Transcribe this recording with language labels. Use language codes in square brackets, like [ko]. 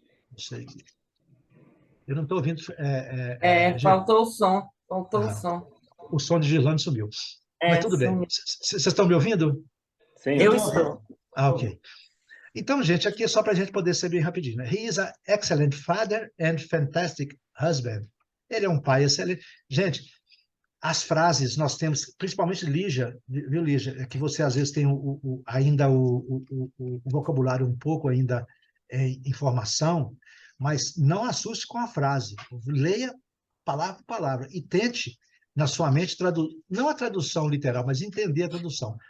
[pt] Não sei. Eu não estou ouvindo. Faltou o som. Faltou o som. O som de Girlane sumiu. Mas tudo bem. Vocês estão me ouvindo? Sim. Eu estou. Ok. Então, gente, aqui é só para a gente poder ser bem rapidinho, né? [en] He is an excellent father and fantastic husband. [pt] Ele é um pai excelente. Gente, as frases nós temos, principalmente Lígia, viu, Lígia? É que você às vezes tem ainda o vocabulário um pouco ainda em formação, mas não assuste com a frase. Leia palavra por palavra e tente, na sua mente, não a tradução literal, mas entender a tradução.